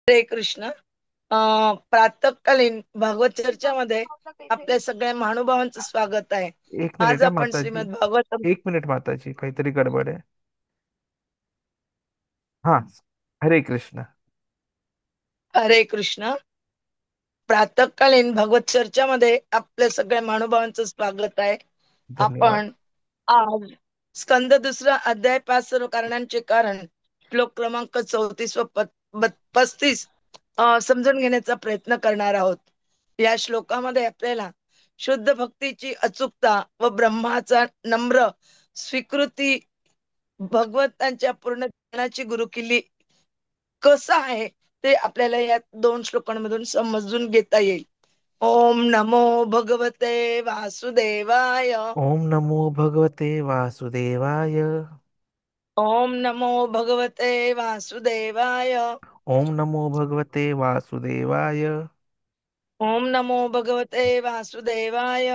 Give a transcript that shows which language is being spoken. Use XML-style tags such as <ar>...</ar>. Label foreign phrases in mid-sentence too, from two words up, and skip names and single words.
<mr>हरे कृष्ण. प्रातःकालीन भागवत चर्चामध्ये आपल्या सगळ्या महानुभावांचं स्वागत आहे. एक आज मिनिट हा आपण माताजी. श्रीमद भागवतम. एक मिनिट माताजी, काहीतरी गडबड आहे. हा. हरे कृष्ण. हरे कृष्ण. प्रातःकालीन भागवत चर्चामध्ये आपल्या सगळ्या महानुभावांचं स्वागत आहे. धन्यवाद. आपण आज स्कंद दुसरा अध्याय 5 सर्व कारणांचे कारण श्लोक क्रमांक 34 व 35 समजून घेण्याचा प्रयत्न करणार आहोत. या श्लोकामध्ये आपल्याला शुद्ध भक्तीची अचूकता व ब्रह्माचा नम्र स्वीकृती, भगवंतांच्या पूर्ण ज्ञानाची गुरुकिल्ली कसं आहे ते आपल्याला या दोन श्लोकांमधून समजून घेता येईल.</mr> <sa>ओम नमो भगवते वासुदेवाय. ओम नमो भगवते वासुदेवाय. ओम नमो भगवते वासुदेवाय. ओम नमो भगवते वासुदेवाय. ओम नमो भगवते वासुदेवाय.</sa>